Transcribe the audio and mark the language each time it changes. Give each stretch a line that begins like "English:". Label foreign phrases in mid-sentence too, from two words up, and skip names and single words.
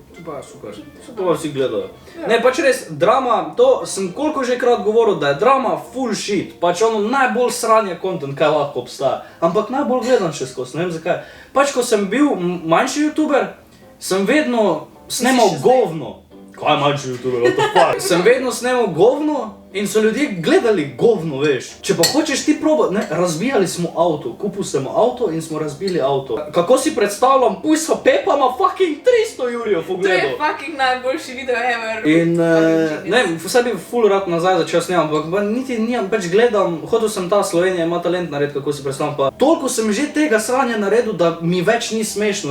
Slovenian: Pa super, to pa vsi gledajo. Ne, pač res, drama, to sem koliko že krat govoril, da je drama
English: full shit,
Slovenian: pač ono najbolj sranje content, kaj lahko obstaja, ampak najbolj gledam še skozi, ne vem zakaj. Pač, ko sem bil manjši youtuber, sem vedno snemal govno. Kaj je manjši youtuber,
English: what the fuck?
Slovenian: Sem vedno snemal govno in so ljudje gledali govno, veš. Če pa hočeš ti probati, ne, razbijali smo avto, kupil sem avto in smo razbili avto. Kako si predstavljam, puj so Pepa ima fucking 300 jurjev To pogledal. je fucking najboljši video ever. In, ne, vse bi full rad nazaj začel snemati, ampak niti nijam, pač gledam, hotel sem ta Slovenija ima talent narediti, kako si predstavljam, pa toliko sem že tega sranja naredil, da mi več ni smešno.